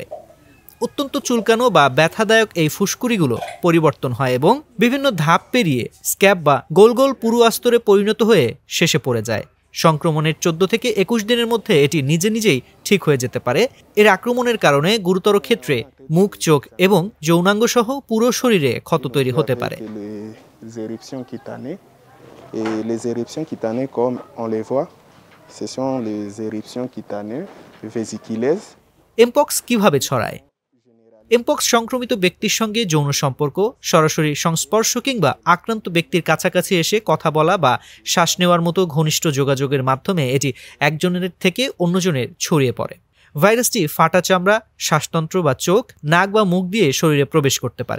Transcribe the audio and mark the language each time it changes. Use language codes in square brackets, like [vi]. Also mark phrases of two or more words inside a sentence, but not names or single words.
[bn] অত্যন্ত চুলকানো বা ব্যথাদায়ক এই ফুসকুড়িগুলো পরিবর্তন হয় এবং বিভিন্ন ধাপ পেরিয়ে স্ক্যাব বা গোল গোল পুরু আস্তরে পরিণত হয়ে শেষে পড়ে যায়। সংক্রমণের 14 থেকে 21 দিনের মধ্যে এটি নিজে নিজেই ঠিক হয়ে যেতে পারে। এর আক্রমণের কারণে গুরুতর ক্ষেত্রে মুখ, চোখ এবং যৌনাঙ্গ সহ পুরো শরীরে ক্ষত তৈরি হতে পারে। [fr] Les éruptions cutanées, comme on les voit, ce sont les éruptions cutanées vésiculaires. [bn] এমপক্স কিভাবে ছড়ায়? এমপক্স সংক্রমিত ব্যক্তির সঙ্গে যৌন সম্পর্ক, সরাসরি সংস্পর্শ কিংবা আক্রান্ত ব্যক্তির কাছাকাছি এসে কথা বলা বা শ্বাস নেওয়ার মতো ঘনিষ্ঠ যোগাযোগের মাধ্যমে এটি একজনের থেকে অন্যজনের ছড়িয়ে পড়ে। ভাইরাসটি ফাটা চামড়া, শ্বাসতন্ত্র বা চোখ, নাক বা মুখ দিয়ে শরীরে প্রবেশ করতে পারে।